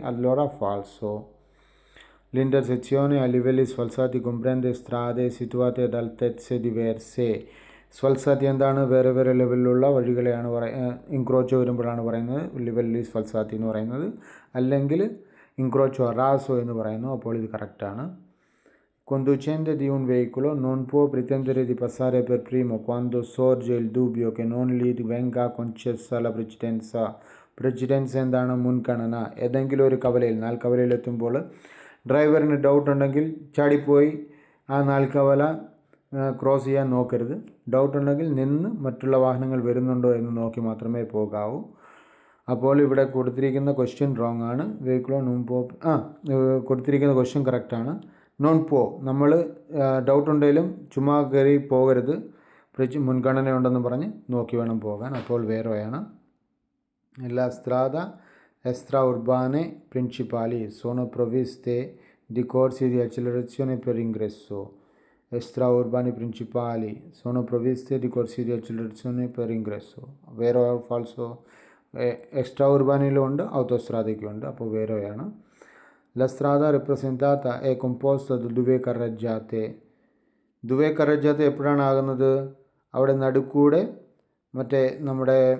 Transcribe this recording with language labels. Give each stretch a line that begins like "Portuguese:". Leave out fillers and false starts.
Italian: Allora falso. L'intersezione a livelli sfalsati comprende strade situate ad altezze diverse.
Malayalam: സ്വൽസാത്തി എന്താണ്? വേറെ വേറെ ലെവലിലുള്ള വഴികളെയാണ് ഇൻക്രോച്ചോ വരുമ്പോഴാണ് പറയുന്നത് ലിവല്ലി സ്വൽസാത്തി എന്ന് പറയുന്നത്, അല്ലെങ്കിൽ ഇൻക്രോച്ചോ റാസോ എന്ന് പറയുന്നു. അപ്പോൾ ഇത് കറക്റ്റാണ്.
Italian: Conducente di un veicolo non può pretendere di passare per primo quando sorge il dubbio che non gli venga concessa la precedenza. Precedenza
Malayalam: എന്താണ്? മുൻഗണന. ഏതെങ്കിലും ഒരു കവലയിൽ, നാൽക്കവലയിലെത്തുമ്പോൾ ഡ്രൈവറിന് ഡൗട്ട് ഉണ്ടെങ്കിൽ ചാടിപ്പോയി ആ നാൽക്കവല ക്രോസ് ചെയ്യാൻ നോക്കരുത്. ഡൗട്ട് ഉണ്ടെങ്കിൽ നിന്ന് മറ്റുള്ള വാഹനങ്ങൾ വരുന്നുണ്ടോ എന്ന് നോക്കി മാത്രമേ പോകാവൂ. അപ്പോൾ ഇവിടെ കൊടുത്തിരിക്കുന്ന ക്വസ്റ്റ്യൻ റോങ് ആണ്. വെഹിക്കിളോ നോൺ പോ കൊടുത്തിരിക്കുന്ന ക്വസ്റ്റ്യൻ കറക്റ്റാണ്. നോൺ പോ, നമ്മൾ ഡൗട്ട് ഉണ്ടെങ്കിലും ചുമ്മാ കയറി പോകരുത്, മുൻഗണനയുണ്ടെന്ന് പറഞ്ഞ് നോക്കി വേണം പോകാൻ. അപ്പോൾ വേറെയാണ്.
Italian: La strada extraurbane principali sono provviste di corsi di accelerazione per ingresso. Extraurbani principali sono provviste di corsi di accelerazione per ingresso. Vero o falso?
Malayalam: Extra autostradയ്ക്കുണ്ട്. അപ്പോൾ വേറെയാണ്.
Italian: La strada rappresentata è composta da 2 carreggiate.
Malayalam: 2 carreggiate എപ്പോഴാണ് ആകുന്നത്? അവിടെ നടുക്കൂടെ മറ്റേ നമ്മുടെ